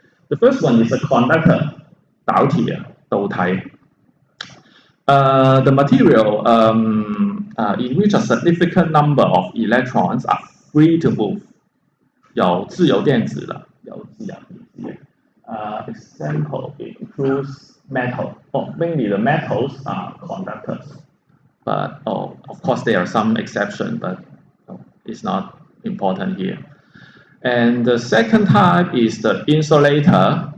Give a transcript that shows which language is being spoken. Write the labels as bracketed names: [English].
[English] The first one is a conductor, 导体, 导体. The material in which a significant number of electrons are free to move. [Chinese] 有自由电子了，有自由电子。 [English] Example includes metal. Mainly the metals are conductors. But of course there are some exceptions, but it's not important here. And the second type is the insulator.